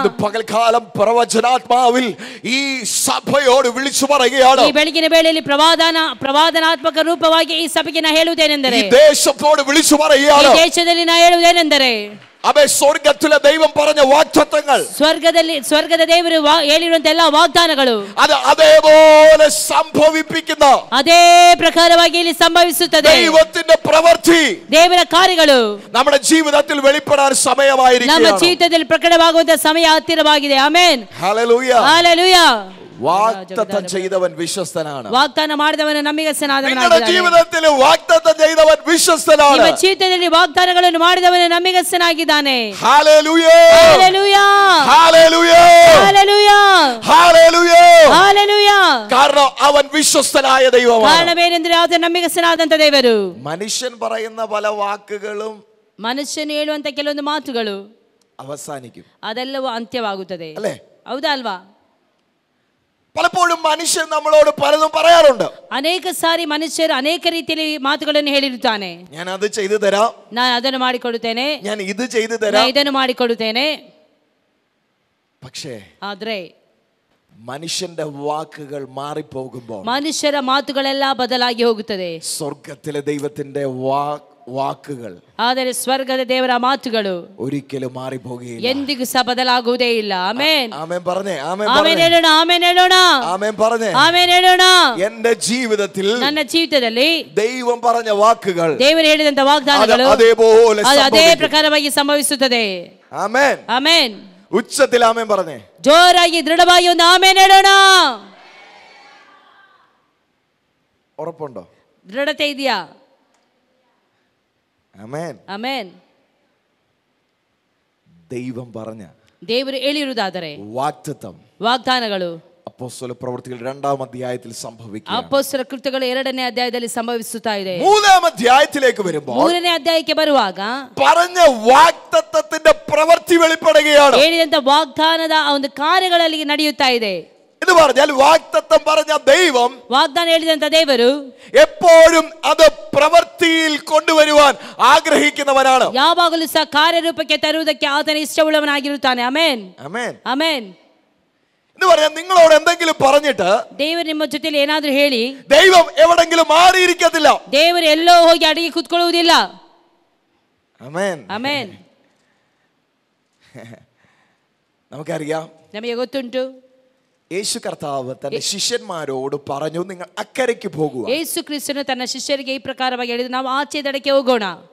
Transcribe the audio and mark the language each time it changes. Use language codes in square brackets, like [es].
[ml] പകൽക്കാലം പ്രവചനാത്മാവിൽ ഈ സഭയോട് വിളിച്ചു പറയുകയാണ്. [kn] ಈ ಬೆಳಗಿನ ವೇಳೆಯಲ್ಲಿ ಪ್ರವಾದನಾತ್ಮಕ ರೂಪವಾಗಿ ಈ ಸಭೆಗೆ ನಾನು ಹೇಳುವುದೇನೆಂದರೆ, [ml] ಈ ದೇಶത്തോട് ವಿളിച്ചു പറയുകയാണ്. [kn] ಈ ದೇಶದಲ್ಲಿ ನಾನು ಹೇಳುವುದೇನೆಂದರೆ, [ml] അവേ സ്വർഗ്ഗത്തിലെ ദൈവം പറഞ്ഞ വാഗ്ദത്തങ്ങൾ, [kn] ಸ್ವರ್ಗದ ದೇವರು ಹೇಳಿರುವಂತ ಎಲ್ಲ ವಾಗ್ದಾನಗಳು [ml] അത് അതേപോലെ സംഭവിപ്പിക്കുന്ന, [kn] ಅದೇ ಪ್ರಕಾರವಾಗಿ ಇಲ್ಲಿ ಸಂಭವಿಸುತ್ತದೆ. [ml] ദൈവത്തിന്റെ പ്രവൃത്തി, [kn] ದೇವರ ಕಾರ್ಯಗಳು [ml] നമ്മുടെ ജീവിതത്തിൽ വെളിപ്പെടാൻ സമയമായിരിക്കുകയാണ്. [kn] ನಮ್ಮ ಜೀವಿತದಲ್ಲಿ ಪ್ರಕಟವಾಗುವಂತ ಸಮಯ ಹತ್ತಿರವಾಗಿದೆ. ಆಮೆನ್. [ml] ഹല്ലേലൂയ. ഹല്ലേലൂയ. വാഗ്ദത്തം ചെയ്തവൻ വിശ്വസ്തനാണ്. [kn] വാഗ്ദാനം ಮಾಡಿದವನು ನಂಬಿಗಸ್ತನಾದವನಾಗಿದ್ದಾನೆ. [ml] നിങ്ങളുടെ ജീവിതത്തിൽ വാഗ്ദത്തം ചെയ്തവൻ വിശ്വസ്തനാണ്. [kn] ನಿಮ್ಮ ಜೀವಿತದಲ್ಲಿ ವಾಗ್ದಾನಗಳನ್ನು ಮಾಡಿದವನು ನಂಬಿಗಸ್ತನಾಗಿದ್ದಾನೆ. [ml] Hallelujah. Hallelujah. Hallelujah. Hallelujah. Hallelujah. Hallelujah. കാരണം അവൻ വിശ്വസ്തനായ ദൈവമാണ്. [kn] ಕಾರಣವೇನೆಂದರೆ ಆತ ನಂಬಿಗಸ್ತನಾದಂತ ದೇವರು. [ml] മനുഷ്യൻ പറയുന്ന പല വാക്കുകളും, [kn] ಮನುಷ್ಯನು ಹೇಳುವಂತ ಕೆಲವೊಂದು ಮಾತುಗಳು [ml] അവസാനിക്കും, [kn] ಅದೆಲ್ಲವೂ ಅಂತ್ಯವಾಗುತ್ತದೆ. [ml] അല്ലേ? [kn] ಹೌದಾ ಅಲ್ವಾ? [ml] പലപ്പോഴും മനുഷ്യൻ നമ്മളോട് പലതും പറയാറുണ്ട്. [kn] ಅನೇಕ ಸಾರಿ ಮನುಷ್ಯರು ಅನೇಕ ರೀತಿಯಲ್ಲಿ ಮಾತುಗಳನ್ನು ಹೇಳಿರುತ್ತಾನೆ. [ml] ഞാൻ അത് ചെയ്തു തരാം, [kn] ನಾನು ಅದನ್ನು ಮಾಡಿಕೊಡುತ್ತೇನೆ, [ml] ഞാൻ ഇത് ചെയ്തു തരാം, [kn] ಇದನ್ನು ಮಾಡಿಕೊಡುತ್ತೇನೆ. [ml] പക്ഷേ [kn] ಆದ್ರೆ [ml] മനുഷ്യന്റെ വാക്കുകൾ മാറിപ്പോകുമ്പോൾ, [kn] ಮನುಷ್ಯರ ಮಾತುಗಳೆಲ್ಲ ಬದಲಾಗಿ ಹೋಗುತ್ತದೆ. [ml] സ്വർഗ്ഗത്തിലെ ദൈവത്തിന്റെ വാക്കുകൾ, [kn] ಆದರೆ ಸ್ವರ್ಗದ ದೇವರ ಮಾತುಗಳು [ml] ഒരിക്കലും മാറിപ്പോകുകയില്ല, [kn] ಎಂದಿಗೂ ಸಹ ಬದಲಾಗುವುದೇ ಇಲ್ಲ. ಆಮೆನ್. [ml] ആമേൻ പറഞ്ഞേ. ആമേൻ [kn] ಹೇಳೋಣ. ಆಮೆನ್ ಹೇಳೋಣ. [ml] ആമേൻ പറഞ്ഞേ. [kn] ಆಮೆನ್ ಹೇಳೋಣ. [ml] എന്റെ ജീവിതത്തിൽ, [kn] ನನ್ನ ಜೀವಿತದಲ್ಲಿ [ml] ദൈവം പറഞ്ഞ വാക്കുകൾ, [kn] ದೇವರು ಹೇಳಿದಂತ ವಾಗ್ದಾನಗಳು [ml] അതേപോലെ [kn] ಅದೇ ಪ್ರಕಾರವಾಗಿ ಸಂಭವಿಸುತ್ತದೆ. [ml] ആമേൻ. [kn] ಆಮೆನ್. [ml] ഉച്ചത്തിൽ ആമേൻ പറഞ്ഞേ. [kn] ಜೋರಾಗಿ ದೃಢವಾಗಿ ಒಂದು ಆಮೆನ್ ಹೇಳೋಣ. [ml] ഉറപ്പുണ്ടോ? [kn] ದೃಢತೆ ಇದೆಯಾ? [ml] ആമേൻ. [kn] ಆಮೆನ್. [ml] ദൈവം പറഞ്ഞ, [kn] ದೇವರು ಹೇಳಿರುವುದಾದರೆ [ml] വാഗ്ദത്തം, [kn] ವಾಗ್ದಾನಗಳು [ml] അപ്പോസ്തല പ്രവൃത്തികൾ 2-ാം അധ്യായത്തിൽ സംഭവിക്കുന്നു. [kn] ಅಪೊಸ್ತಲ ಕೃತ್ಯಗಳು 2ನೇ ಅಧ್ಯಾಯದಲ್ಲಿ ಸಂಭವಿಸುತ್ತಾ ಇದೆ. [ml] 3-ാം അധ്യായത്തിലേക്ക് വരുമ്പോൾ, [kn] 3ನೇ ಅಧ್ಯಾಯಕ್ಕೆ ಬರುವಾಗ [ml] പറഞ്ഞ വാഗ്ദത്തത്തിന്റെ പ്രവൃത്തി വെളിപ്പെടുകയാണ്. [kn] ಹೇಳಿದಂತ ವಾಗ್ದಾನದ ಒಂದು ಕಾರ್ಯಗಳಲ್ಲಿ ನಡೆಯುತ್ತಾ ಇದೆ. [ml] എന്ന് പറഞ്ഞാൽ വാഗ്ദത്തം പറഞ്ഞ ദൈവം, [kn] ವಾಗ್ದಾನ ಹೇಳಿದಂತ ದೇವರು [ml] എപ്പോഴും അത് പ്രവൃത്തിയിൽ കൊണ്ടുവരുവാൻ ആഗ്രഹിക്കുന്നവനാണ്. [kn] ಯಾವಾಗಲೂ ಸಹ ಕಾರ್ಯರೂಪಕ್ಕೆ ತರುವುದಕ್ಕೆ ಆತನ ಇಷ್ಟವುಳ್ಳವನಾಗಿರುತ್ತಾನೆ. ಆಮೆನ್. [ml] ആമേൻ. [kn] ಆಮೆನ್. [ml] എന്ന് പറഞ്ഞാൽ നിങ്ങളോട് എന്തെങ്കിലും പറഞ്ഞിട്ട് [kn] ದೇವರು ನಿಮ್ಮ ಜೊತೆಲಿ ಏನಾದ್ರೂ ಹೇಳಿ [ml] ദൈവം എവിടെങ്കിലും മാറിയിരിക്കത്തില്ല. [kn] ದೇವರು ಎಲ್ಲೋ ಹೋಗಿ ಅಡಿಗೆ ಕೂತ್ಕೊಳ್ಳುವುದಿಲ್ಲ. [ml] ആമേൻ. [kn] ಆಮೆನ್. [ml] നമുക്കറിയാം, [kn] ನಮಗೆ ಗೊತ್ತುಂಟು, [ml] യേശു കർത്താവ് തന്റെ ശിഷ്യന്മാരോട് പറഞ്ഞു, നിങ്ങൾ അക്കരയ്ക്ക് പോകുക. [kn] ಯೇಸು ಕ್ರಿಸ್ತನು ತನ್ನ ಶಿಷ್ಯರಿಗೆ ಈ ಪ್ರಕಾರವಾಗಿ ಹೇಳಿದ, ನಾವು ಆಚೆ ದಡಕ್ಕೆ ಹೋಗೋಣ.